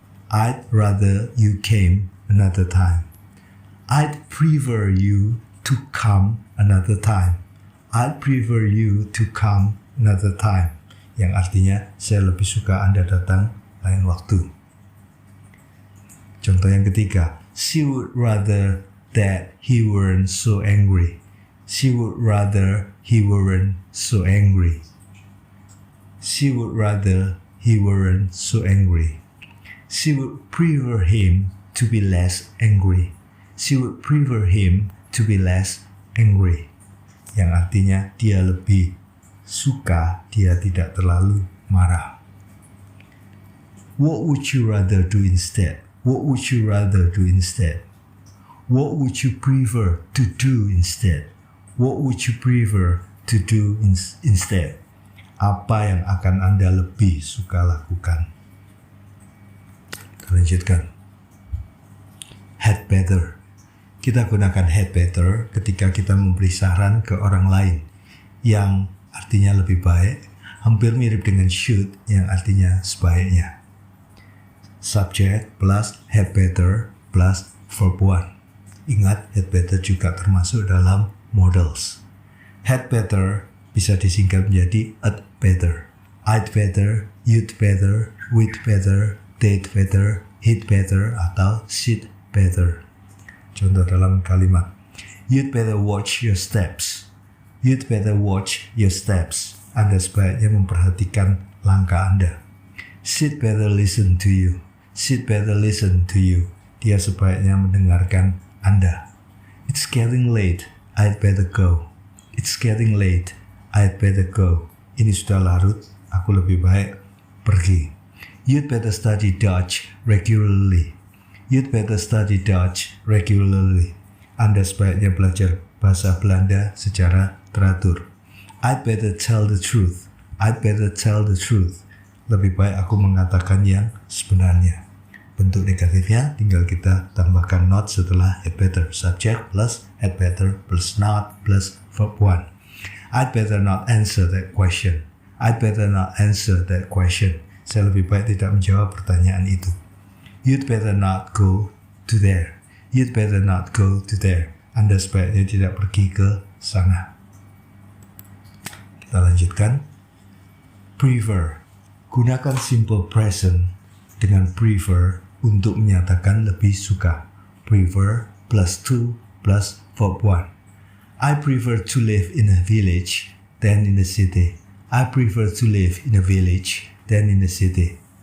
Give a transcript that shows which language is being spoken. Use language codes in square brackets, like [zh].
[en] I'd rather you came another time. I'd prefer you to come another time. I'd prefer you to come another time. [id] Yang artinya, saya lebih suka Anda datang lain waktu. Contoh yang ketiga, [en] she would rather that he weren't so angry. She would rather he weren't so angry. She would rather he weren't so angry. She would prefer him to be less angry. She would prefer him to be less angry. [id] Yang artinya dia lebih suka dia tidak terlalu marah. [en] What would you rather do instead? What would you rather do instead? What would you prefer to do instead? What would you prefer to do instead? [id] Apa yang akan Anda lebih suka lakukan? Kita lanjutkan. Had better. Kita gunakan had better ketika kita memberi saran ke orang lain yang artinya lebih baik, hampir mirip dengan should yang artinya sebaiknya. [en] subject plus had better plus verb 1. [id] Ingat, had better juga termasuk dalam modals. Had better bisa disingkat menjadi I'd better. [en] I'd better, you'd better, we'd better, they'd better, he'd better, atau she'd better. [id] Contoh dalam kalimat, [en] you'd better watch your steps. You'd better watch your steps. [id] Anda sebaiknya memperhatikan langkah Anda. [en] She'd better listen to you. She'd better listen to you. [id] Dia sebaiknya mendengarkan Anda. [en] It's getting late. I'd better go. It's getting late. I'd better go. [id] Ini sudah larut. Aku lebih baik pergi. [en] You'd better study Dutch regularly. You'd better study Dutch regularly. [id] Anda sebaiknya belajar bahasa Belanda secara teratur. [en] I'd better tell the truth. I'd better tell the truth. [id] Lebih baik aku mengatakan yang sebenarnya. Bentuk negatifnya tinggal kita tambahkan not setelah had better. [en] Subject plus had better plus not plus verb 1. I'd better not answer that question. I'd better not answer that question. [id] Saya lebih baik tidak menjawab pertanyaan itu. [en] You'd better not go to there. You'd better not go to there. [id] Anda sebaiknya tidak pergi ke sana. Kita lanjutkan. Prefer. Gunakan simple present dengan prefer untuk menyatakan lebih suka. [en] Prefer plus to plus verb 1. I prefer to live in a village than in a city. I prefer to live in a village than in a city.